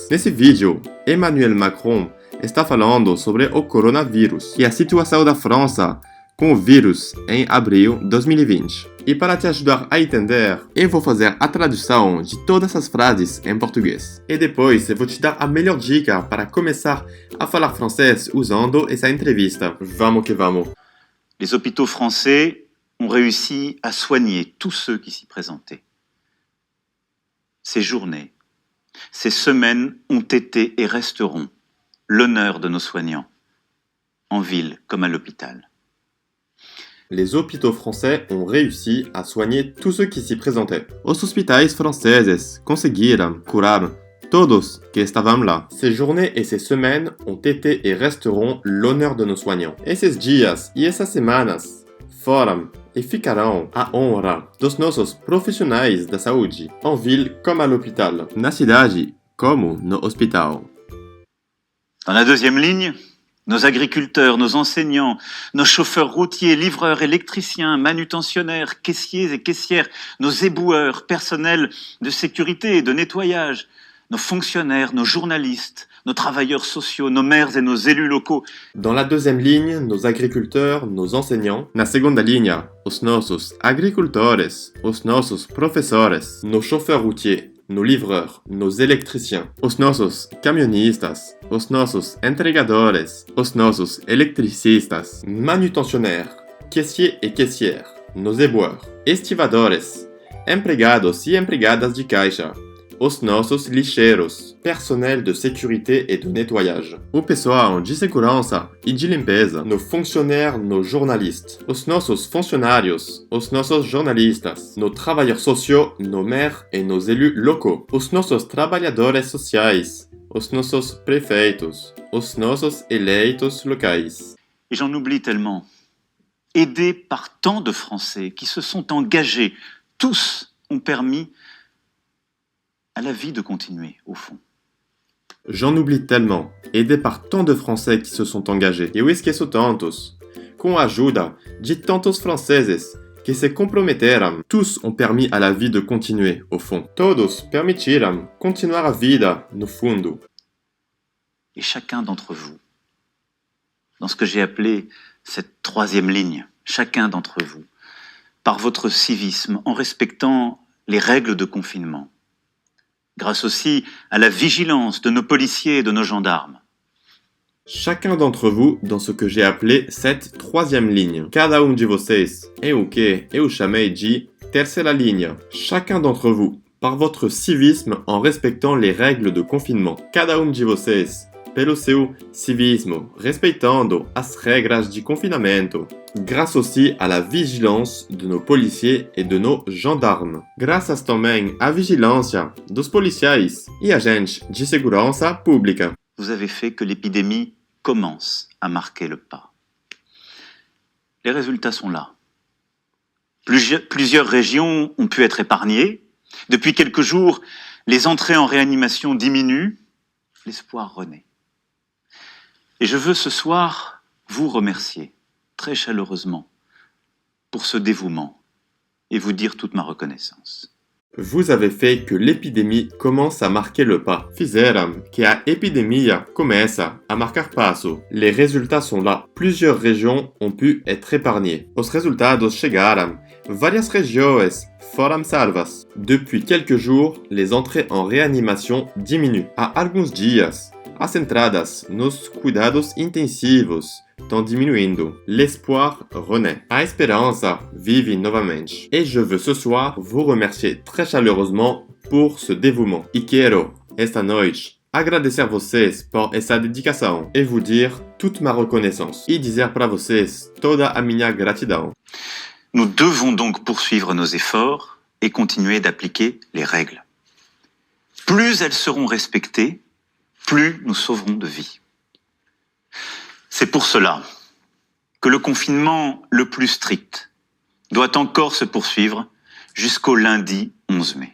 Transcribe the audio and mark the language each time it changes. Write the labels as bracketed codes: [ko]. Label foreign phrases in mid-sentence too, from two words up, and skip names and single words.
[pt] Nesse vídeo, Emmanuel Macron está falando sobre o coronavírus e a situação da França com o vírus em abril de 2020. E para te ajudar a entender, eu vou fazer a tradução de todas as frases em português. E depois eu vou te dar a melhor dica para começar a falar francês usando essa entrevista. Vamos que vamos! [fr] Les hôpitaux français ont réussi à soigner tous ceux qui s'y présentaient. Ces journées, ces semaines ont été et resteront l'honneur de nos soignants, en ville comme à l'hôpital. Les hôpitaux français ont réussi à soigner tous ceux qui s'y présentaient. [pt] Os hospitais franceses conseguiram curar todos que estavam lá. [fr] Ces journées et ces semaines ont été et resteront l'honneur de nos soignants. [pt] Esses dias e essas semanas foram e ficarão a honra dos nossos profissionais da saúde, [fr] en ville comme à l'hôpital. [pt] Na cidade como no hospital. [fr] Dans la deuxième ligne, nos agriculteurs, nos enseignants, nos chauffeurs routiers, livreurs, électriciens, manutentionnaires, caissiers et caissières, nos éboueurs, personnels de sécurité et de nettoyage, nos fonctionnaires, nos journalistes, nos travailleurs sociaux, nos maires et nos élus locaux. Dans la deuxième ligne, nos agriculteurs, nos enseignants. [pt] Na segunda linha, os nossos agricultores, os nossos professores, [fr] nos chauffeurs routiers, nos livreurs, nos électriciens, [pt] os nossos caminhonistas, os nossos entregadores, os nossos eletricistas, [fr] manutentionnaires, caissiers et caissières, nos éboueurs, estivadores, [pt] empregados e empregadas de caixa, os nossos lixeiros, [fr] personnel de sécurité et de nettoyage, [pt] o pessoal de segurança e de limpeza, [fr] nos fonctionnaires, nos journalistes, [pt] os nossos funcionários, os nossos jornalistas, [fr] nos travailleurs sociaux, nos maires et nos élus locaux, [pt] os nossos trabalhadores sociais, os nossos prefeitos, os nossos eleitos locais. [fr] Et j'en oublie tellement. Aidés par tant de Français qui se sont engagés, tous ont permis à la vie de continuer, au fond. J'en oublie tellement, aidé par tant de Français qui se sont engagés. [pt] Eu esqueço tantos. Com a ajuda de tantos franceses que se comprometeram, [fr] tous ont permis à la vie de continuer, au fond. [pt] Todos permitiram continuar a vida, no fundo. [fr] Et chacun d'entre vous, dans ce que j'ai appelé cette troisième ligne, chacun d'entre vous, par votre civisme, en respectant les règles de confinement, grâce aussi à la vigilance de nos policiers et de nos gendarmes. Chacun d'entre vous dans ce que j'ai appelé cette troisième ligne. [pt] Cada de vocês é o que eu chamei de terceira linha. [fr] Chacun d'entre vous, par votre civisme en respectant les règles de confinement. [pt] Cada de vocês, pelo seu civismo, respeitando as regras de confinamento. [fr] Grâce aussi à la vigilance de nos policiers et de nos gendarmes. [pt] Graças também à vigilância dos policiais e agentes de segurança pública. [fr] Vous avez fait que l'épidémie commence à marquer le pas. Les résultats sont là. Plusieurs régions ont pu être épargnées. Depuis quelques jours, les entrées en réanimation diminuent. L'espoir renaît. Et je veux ce soir vous remercier très chaleureusement pour ce dévouement et vous dire toute ma reconnaissance. Vous avez fait que l'épidémie commence à marquer le pas. [pt] Fizeram que a epidemia começa a marcar passo. [fr] Les résultats sont là. Plusieurs régions ont pu être épargnées. [pt] Os resultados chegaram. Várias regiões foram salvas. [fr] Depuis quelques jours, les entrées en réanimation diminuent. [pt] Há alguns dias, as entradas nos cuidados intensivos estão diminuindo. [fr] L'espoir renaît. [pt] A esperança vive novamente. [fr] Et je veux ce soir vous remercier très chaleureusement pour ce dévouement. [pt] E quero, esta noite, agradecer vocês por essa dedicação e [fr] vous dire toute ma reconnaissance. [pt] E dizer para vocês toda a minha gratidão. [fr] Nous devons donc poursuivre nos efforts et continuer d'appliquer les règles. Plus elles seront respectées, plus nous sauverons de vies. C'est pour cela que le confinement le plus strict doit encore se poursuivre jusqu'au lundi 11 mai.